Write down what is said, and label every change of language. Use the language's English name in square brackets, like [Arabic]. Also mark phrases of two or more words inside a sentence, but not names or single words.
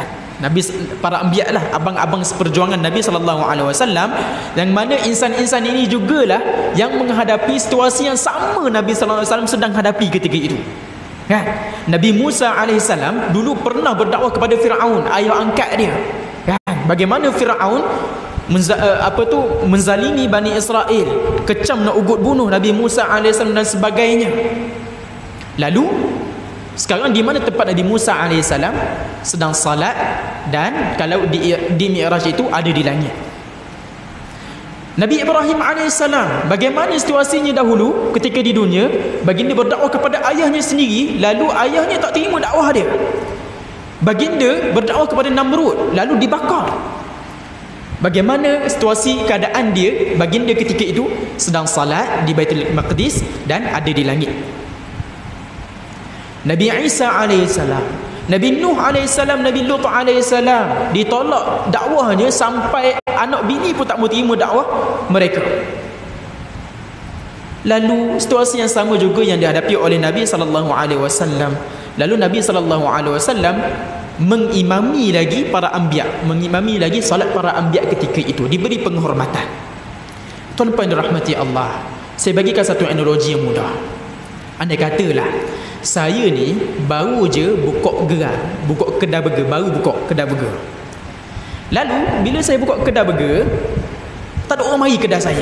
[Malay] Nabi, para anbiya lah, abang-abang seperjuangan Nabi SAW, yang mana insan-insan ini jugalah yang menghadapi situasi yang sama Nabi SAW sedang hadapi ketika itu, kan? Nabi Musa AS dulu pernah berdakwah kepada Fir'aun, ayah angkat dia, kan? Bagaimana Fir'aun menzalimi Bani Israel, kecam nak ugut bunuh Nabi Musa AS dan sebagainya. Lalu sekarang di mana tempat Nabi Musa AS sedang salat, dan kalau di Mi'raj itu ada di langit. Nabi Ibrahim AS bagaimana situasinya dahulu ketika di dunia? Baginda berdakwah kepada ayahnya sendiri, lalu ayahnya tak terima dakwah dia. Baginda berdakwah kepada Namrud, lalu dibakar. Bagaimana situasi keadaan dia? Baginda ketika itu sedang salat di Baitul Maqdis dan ada di langit. Nabi Isa AS, Nabi Nuh AS, Nabi Lut AS ditolak dakwahnya sampai anak bini pun tak mau terima dakwah mereka. Lalu situasi yang sama juga yang dihadapi oleh Nabi SAW. Lalu Nabi SAW mengimami lagi para anbiya, mengimami lagi salat para anbiya ketika itu, diberi penghormatan. Tuan-tuan yang dirahmati Allah, saya bagikan satu analogi yang mudah. Andai katalah saya ni baru je buka kedai burger, baru buka kedai burger. Lalu bila saya buka kedai burger, tak ada orang mari kedai saya.